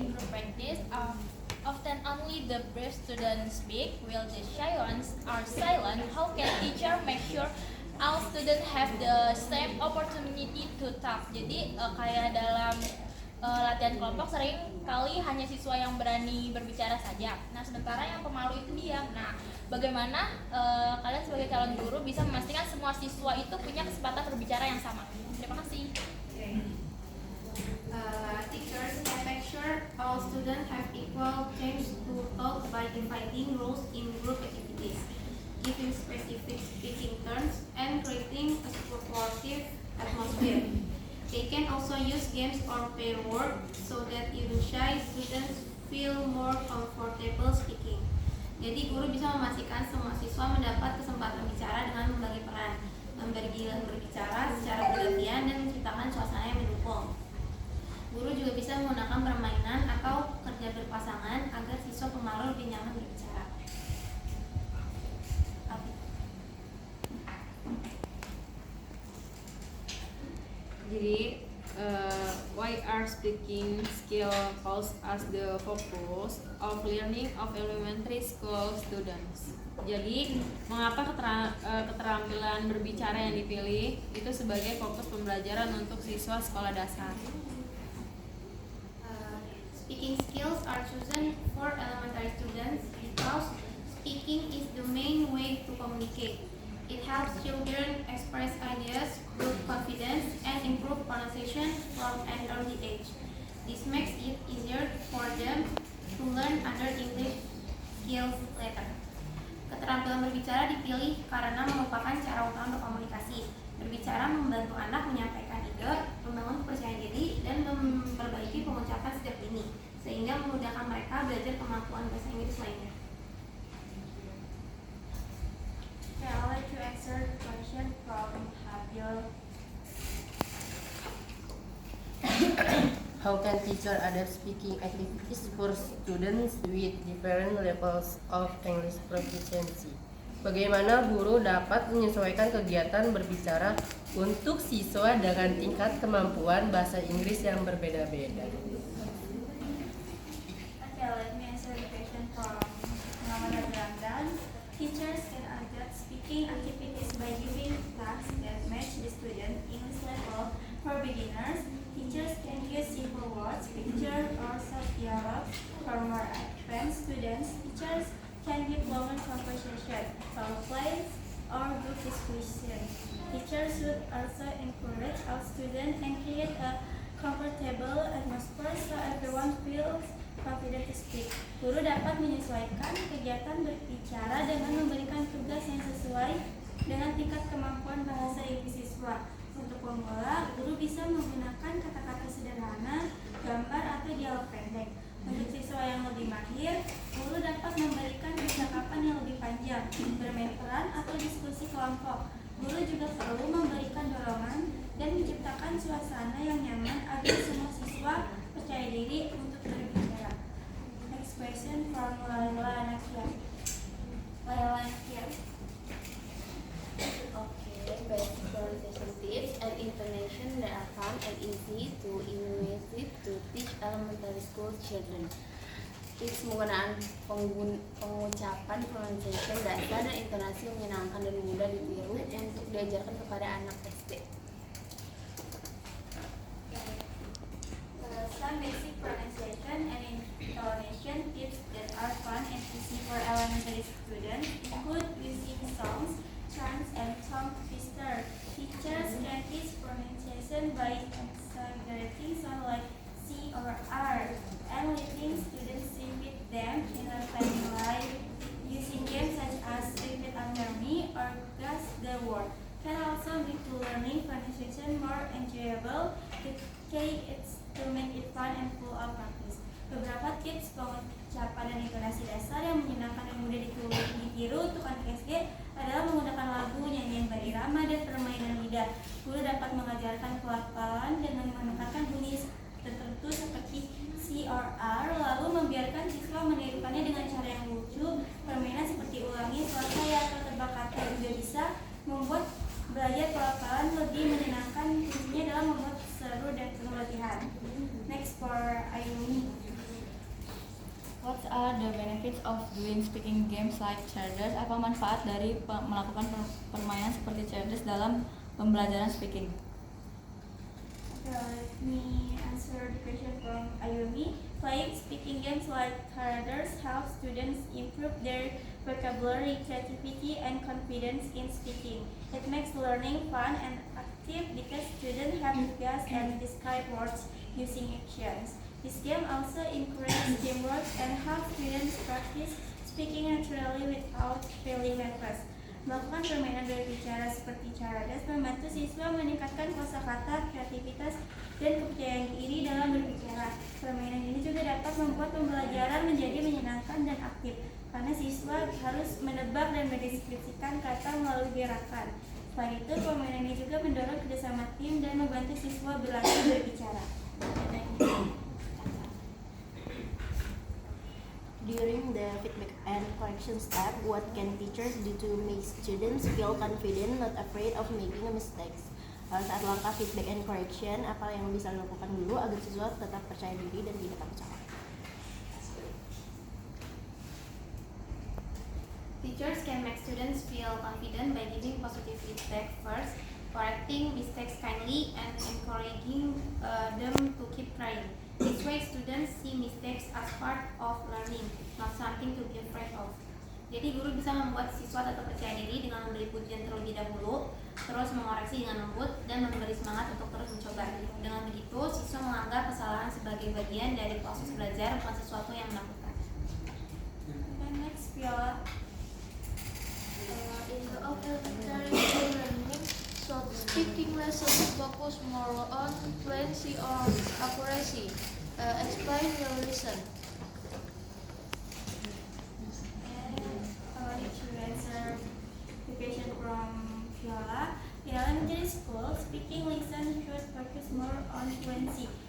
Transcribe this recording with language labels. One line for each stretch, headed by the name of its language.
English: practice, often only the brave students speak, while the shy ones are silent. How can teacher make sure all students have the same opportunity to talk?
Indonesian: Jadi kayak dalam latihan kelompok sering kali hanya siswa yang berani berbicara saja. Nah, sementara yang pemalu itu diam. Nah, bagaimana kalian sebagai calon guru bisa memastikan semua siswa itu punya kesempatan berbicara yang sama? Terima kasih.
English: Teachers can make sure all students have equal chance to talk by inviting rules in group activities, giving specific speaking turns, and creating a supportive atmosphere. They can also use games or pair work so that even shy students feel more comfortable speaking.
Indonesian: Jadi guru bisa memastikan semua siswa mendapat kesempatan bicara dengan membagi peran, memberi giliran berbicara secara bergantian dan menciptakan suasana yang mendukung. Guru juga bisa menggunakan permainan atau kerja berpasangan agar siswa pemalu lebih nyaman berbicara.
English: Jadi, why are speaking skills as the focus of learning of elementary school students?
Indonesian: Jadi, mengapa keterampilan berbicara yang dipilih itu sebagai fokus pembelajaran untuk siswa sekolah dasar?
English: Speaking skills are chosen for elementary students because speaking is the main way to communicate. It helps children express ideas, build confidence, and improve pronunciation from an early age. This makes it easier for them to learn other English skills later.
Indonesian: Keterampilan berbicara dipilih karena merupakan cara utama berkomunikasi. Berbicara membantu anak menyampaikan ide, membangun kepercayaan diri, dan memperbaiki pengucapan setiap dini, sehingga memudahkan mereka belajar kemampuan bahasa Inggris lainnya.
English: Okay, I'd like to answer the question from Habil. How can teacher adapt speaking activities for students with different levels of English proficiency?
Indonesian: Bagaimana guru dapat menyesuaikan kegiatan berbicara untuk siswa dengan tingkat kemampuan bahasa Inggris yang berbeda-beda?
English: Okay, let me answer the question from Muhammad Ramdan. Teachers can adapt speaking activities by giving tasks that match the student English level. For beginners, teachers can use simple words, picture, or short dialogue. For more advanced students, teachers can give longer conversation, role plays, or group discussion. Teachers should also encourage all students and create a comfortable atmosphere so everyone feels confident to speak.
Indonesian: Guru dapat menyesuaikan kegiatan berbicara dengan memberikan tugas yang sesuai dengan tingkat kemampuan bahasa Inggris siswa. Untuk pemula, guru bisa menggunakan kata-kata sederhana, gambar, atau dialog pendek. Untuk siswa yang lebih mahir, guru dapat memberikan percakapan yang lebih panjang, bermain peran, atau diskusi kelompok. Guru juga perlu memberikan dorongan dan menciptakan suasana yang nyaman agar semua siswa percaya diri untuk berbicara.
English: Next question from Laila Nakia. Okay, basic pronunciation tips and intonation that are fun and easy to innovative to teach elementary school children.
Indonesian: Tips penggunaan pengucapan pronunciation dasar dan intonasi yang menyenangkan dan mudah ditiru untuk diajarkan kepada anak SD.
English: Some basic pronunciation and intonation tips that are fun and easy for elementary students include using songs, chants, and tongue twister. Teachers can teach pronunciation by exaggerating sound like C or R and letting students repeat them in a funny way. Using games such as Repeat After Me or Guess the Word can also make learning pronunciation more enjoyable. The key is to make it fun and full of practice.
Indonesian: Beberapa tips pengucapan dan intonasi dasar yang menyenangkan dan mudah ditiru untuk anak SD adalah menggunakan lagu, nyanyian berirama, dan permainan lidah. Guru dapat mengajarkan pelafalan dengan menekankan bunyi tertentu seperti C or R, lalu membiarkan siswa menirukannya dengan cara yang lucu. Permainan seperti ulangi suara saya atau tebak kata juga bisa membuat belajar pelafalan lebih menyenangkan. Kuncinya dalam membuat seru dan penuh latihan.
English: Next for Ayumi. What are the benefits of doing speaking games like Charders?
Indonesian: Apa manfaat dari melakukan permainan seperti Charders dalam pembelajaran speaking?
English: Let me answer the question from Ayumi. Playing speaking games like Charders help students improve their vocabulary, creativity, and confidence in speaking. It makes learning fun and active because students have to guess and describe words using actions. This game also encourages teamwork and helps students practice speaking naturally without feeling nervous.
Indonesian: Melakukan permainan berbicara seperti Charders membantu siswa meningkatkan kosakata, kreativitas, dan kepercayaan diri dalam berbicara. Permainan ini juga dapat membuat pembelajaran menjadi menyenangkan dan aktif, karena siswa harus menebak dan mendeskripsikan kata melalui gerakan. Selain itu, permainan ini juga mendorong kerjasama tim dan membantu siswa berlatih berbicara.
English: During the feedback and correction step, what can teachers do to make students feel confident, not afraid of making a mistakes?
Indonesian: Saat langkah
English: feedback and correction,
Indonesian: apa yang bisa dilakukan dulu agar siswa tetap percaya diri dan tidak takut salah?
English: Teachers can make students feel confident by giving positive feedback first, correcting mistakes kindly, and encouraging them to keep trying. This way, students see mistakes as part of learning, not something to be afraid of.
Indonesian: Jadi guru bisa membuat siswa tetap percaya diri dengan memberi pujian terlebih dahulu, terus mengoreksi dengan lembut, dan memberi semangat untuk terus mencoba. Dengan begitu, siswa menganggap kesalahan sebagai bagian dari proses belajar, bukan sesuatu yang menakutkan.
English: And next, Viola. In the elementary learning, so speaking lessons focus more on fluency or accuracy. Explain your lesson. To answer the question from Viola, in elementary school, speaking lesson should focus more on fluency.